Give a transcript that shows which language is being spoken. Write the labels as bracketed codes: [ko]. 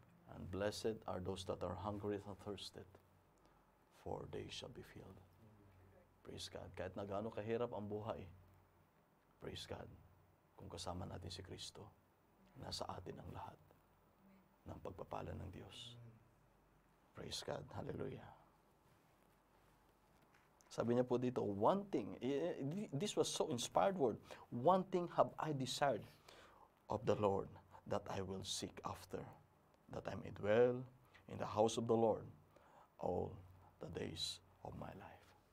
[en] And blessed are those that are hungry and thirsted, for they shall be filled. Praise God. [tl] Kahit na gaano kahirap ang buhay, [en] praise God, [tl] kung kasama natin si Kristo, nasa atin ang lahat ng pagpapala ng Diyos. [en] Praise God. Hallelujah. [tl] Sabi niya po dito, [en] one thing, this was so inspired word, one thing have I desired of the Lord that I will seek after, that I may dwell in the house of the Lord all the days of my life.